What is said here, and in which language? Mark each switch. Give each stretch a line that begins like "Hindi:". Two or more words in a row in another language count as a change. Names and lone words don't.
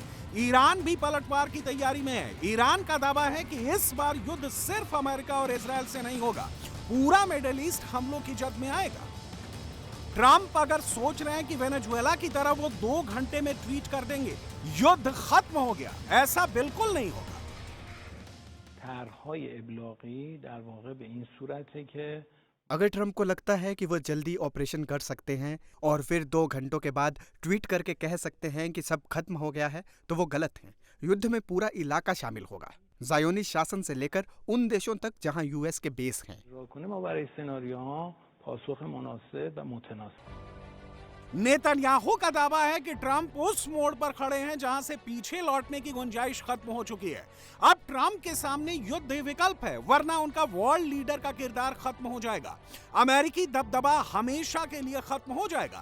Hindi: ईरान भी पलटवार की तैयारी में है। ईरान का दावा है कि इस बार युद्ध सिर्फ अमेरिका और इजरायल से नहीं होगा, पूरा मिडिल ईस्ट हमलों की जद में आएगा। ट्रंप अगर सोच रहे हैं कि वेनेजुएला की तरह वो 2 घंटे में ट्वीट कर देंगे युद्ध खत्म हो गया, ऐसा बिल्कुल नहीं होगा।
Persian: طرح‌های ابلاغی در واقع به این صورته که
Hindi: अगर ट्रंप को लगता है कि वो जल्दी ऑपरेशन कर सकते हैं और फिर 2 घंटों के बाद ट्वीट करके कह सकते हैं कि सब खत्म हो गया है, तो वो गलत है। युद्ध में पूरा इलाका शामिल होगा, ज़ायोनी शासन से लेकर उन देशों तक जहां यूएस के बेस हैं।
Persian: کنه ما برای سناریوها پاسخ مناسب و متناسب
Hindi: नेतन्याहू का दावा है कि ट्रंप उस मोड़ पर खड़े हैं जहां से पीछे लौटने की गुंजाइश खत्म हो चुकी है। अब ट्रंप के सामने युद्ध विकल्प है, वरना उनका
English: world leader
Hindi: का किरदार खत्म हो जाएगा। अमेरिकी दबदबा हमेशा के लिए खत्म हो जाएगा।